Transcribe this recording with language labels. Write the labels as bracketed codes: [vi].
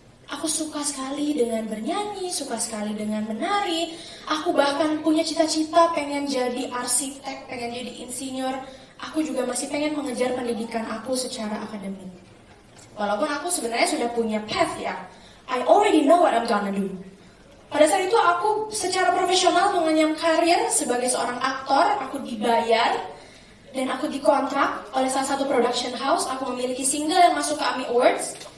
[id] Aku suka sekali dengan bernyanyi, suka sekali dengan menari. Aku bahkan punya cita-cita pengen jadi arsitek, pengen jadi insinyur. Aku juga masih pengen mengejar pendidikan aku secara akademik. Walaupun aku sebenarnya sudah punya path ya. [en] I already know what I'm gonna do. [id] Pada saat itu aku secara profesional mengenyam karir sebagai seorang aktor. Aku dibayar dan aku dikontrak oleh salah satu production house. Aku memiliki single yang masuk ke AMI Awards.